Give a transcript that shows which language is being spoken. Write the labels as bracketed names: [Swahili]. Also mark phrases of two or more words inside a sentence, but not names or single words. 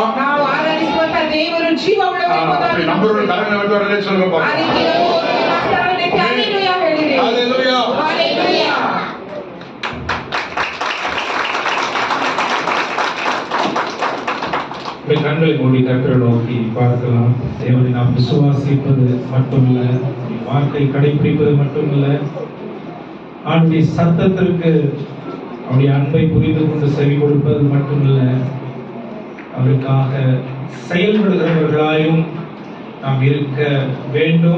[Kannada] ನಾವು ಆರಾಧಿಸುವಂತ ದೇವರು ಜೀವವುಳ್ಳವರೆಂಬುದಾಗಿ [Tamil] நம்புறோம். கரங்களை வைத்து வரலே சொல்லுங்க [Kannada] ಆ [Tamil] பாப்போம். [Kannada] ರೀತಿ ನಾವು ಹಸ್ತವನ್ನೆತ್ತಿ ಹಲ್ಲೆಲೂಯಾ ಹೇಳಿರಿ. [Tamil] ஹல்லேலூயா. [Kannada] ಹಲ್ಲೆಲೂಯಾ. [Tamil] கண்களை மூடி கர்த்தரை நோக்கி பார்க்கலாம். தேவனை நாம் விசுவாசிப்பது மட்டுமல்ல, வார்த்தை கடைபிடிப்பது மட்டுமல்ல, அவனுடைய சத்தத்திற்கு அவருடைய அன்பை புரிந்து கொண்டு செவி கொடுப்பது மட்டுமல்ல, அவருக்காக செயல்படுகிறவர்களாயும் நாம் இருக்க வேண்டும்.